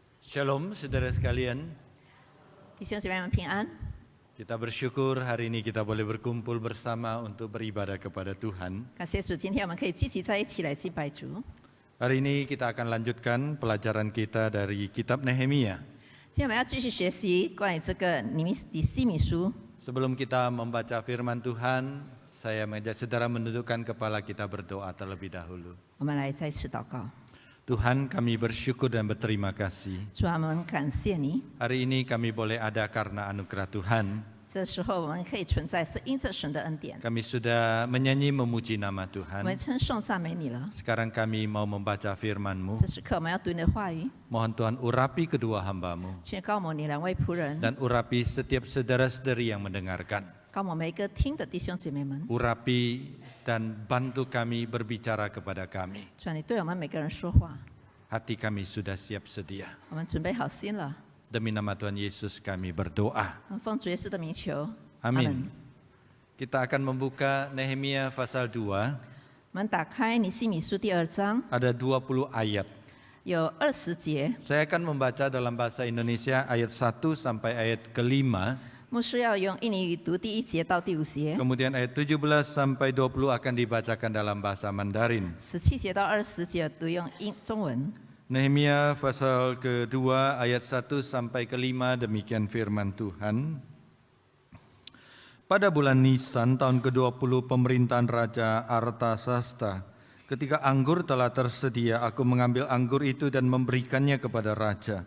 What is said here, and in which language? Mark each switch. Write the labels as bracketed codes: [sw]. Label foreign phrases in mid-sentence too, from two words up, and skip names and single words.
[id] Shalom saudara sekalian, [zh] 弟兄姐妹们平安。 [id] kita bersyukur hari ini kita boleh berkumpul bersama untuk beribadah kepada Tuhan. [zh] 感谢主，今天我们可以聚集在一起来敬拜主。 [id] Hari ini kita akan lanjutkan pelajaran kita dari kitab Nehemia. [zh] 今天我们要继续学习关于这个尼西米书。 [id] Sebelum kita membaca firman Tuhan, saya mengajak saudara menundukkan kepala kita berdoa terlebih dahulu. [zh] 我们来再次祷告。 [id] Tuhan, kami bersyukur dan berterima kasih. [zh] 主啊，我们感谢你。 [id] Hari ini kami boleh ada karena anugerah Tuhan. [zh] 这时候我们可以存在，是因着神的恩典。 [id] Kami sudah menyanyi memuji nama [zh] 我 [id] Tuhan. [zh] 们称颂赞美你了。 [id] Sekarang kami mau membaca firman-Mu. [zh] 这时刻我们要读你的话语， [id] Mohon Tuhan urapi kedua hamba-Mu. [zh] 去高摩你两位仆人， [id] Dan urapi setiap saudara-saudari yang mendengarkan. [zh] 高摩每一个听的弟兄姐妹们。 [id] Urapi dan bantu kami berbicara kepada kami. [zh] 主啊，你对我们每个人说话， [id] Hati kami sudah siap sedia. [zh] 我们准备好心了。 [id] Demi nama Tuhan Yesus kami berdoa. [zh] 我们奉主耶稣的名求。 [id] Amin. Kita akan membuka Nehemia pasal 2. [zh] 我们打开尼西米书第2章， [id] Ada 20 ayat. [zh] 有20节。 [id] Saya akan membaca dalam bahasa Indonesia ayat 1 sampai ayat ke-5. [zh] 牧师要用印尼语读第1节到第5节， [id] Kemudian ayat 17 sampai 20 akan dibacakan dalam bahasa Mandarin. [zh] 17节到20节读用中文。 [id] Nehemia pasal kedua ayat 1 sampai ke-5 demikian firman Tuhan. Pada bulan Nisan tahun ke-20 pemerintahan Raja Artasasta, ketika anggur telah tersedia, aku mengambil anggur itu dan memberikannya kepada raja.